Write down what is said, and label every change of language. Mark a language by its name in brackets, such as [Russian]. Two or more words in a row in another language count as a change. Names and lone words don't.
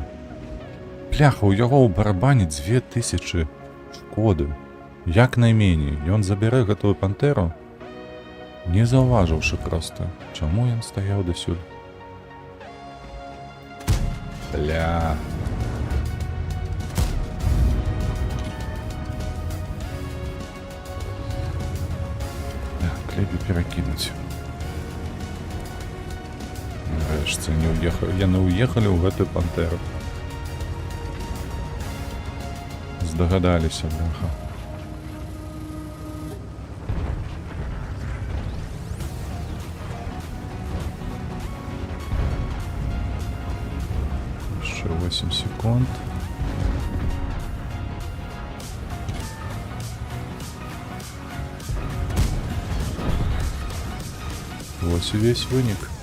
[Belarusian] Бляха, у яго ў барабане 2000 шкоды. Як найменей. Ён забярэ гэтую пантеру, не заўважыўшы проста. Чаму ён стаяў дасюль? Бля. Так, лепей перакінуць. Нарэшце не уехали. Яны уехали ў гэтую пантеру. Здагадаліся, бляха. [Russian] Еще 8 секунд. Вот и весь вынік.